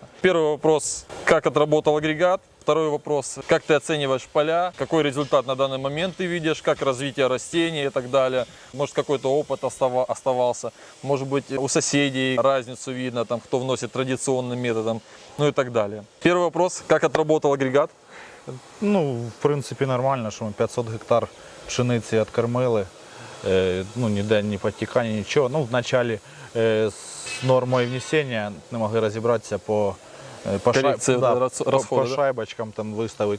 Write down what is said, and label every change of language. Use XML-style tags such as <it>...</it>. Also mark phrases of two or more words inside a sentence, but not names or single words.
<ru>Первый вопрос, как отработал агрегат. Второй вопрос, как ты оцениваешь поля, какой результат на данный момент ты видишь, как развитие растений и так далее. Может, какой-то опыт оставался, может быть, у соседей разницу видно, там, кто вносит традиционным методом, ну и так далее. Первый вопрос, как отработал агрегат?</ru> <uk>Ну, в принципі, нормально, що ми 500 гектар пшениці відкормили. Ну, ніде ні підтікання, нічого. Ну, вначалі з нормою внесення не могли розібратися по шайбочкам там виставити.</uk>